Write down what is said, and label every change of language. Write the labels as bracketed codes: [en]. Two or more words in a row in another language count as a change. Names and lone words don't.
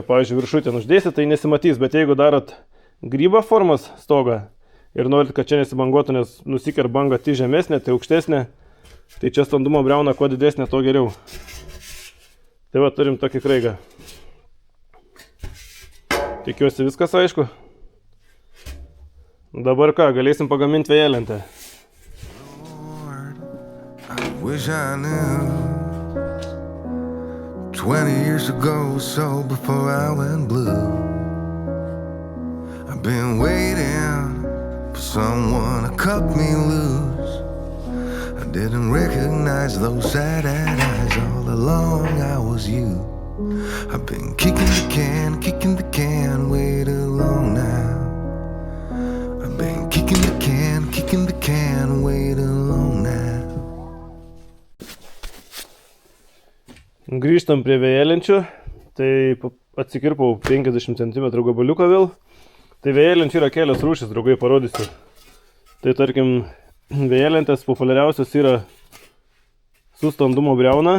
[lt] Pavyzdžiui, viršui ten uždėsit, tai nesimatys, bet jeigu darot grybą formos stogą ir norit, kad čia nesibanguotų, nes nusiker banga tai žemesnė, tai aukštesnė, tai čia standumo briauna kuo didesnė, to geriau. Tai va, turim tokį kraigą. Tikiuosi viskas aišku. Dabar ką, galėsim pagaminti vėjelentę. [en] Wish I knew 20 years ago, so before I went blue, I've been waiting for someone to cut me loose. I didn't recognize those sad eyes, all along I was you. I've been kicking the can way too long now. I've been kicking the can way too long now. [lt] Grįžtam prie vėjelenčių, tai atsikirpau 50 cm gabaliuką vėl. Tai vėjelenčių yra kelios rūšis, draugai, parodysiu. Tai tarkim, vėjelentės populiariausios yra su standumo briauna.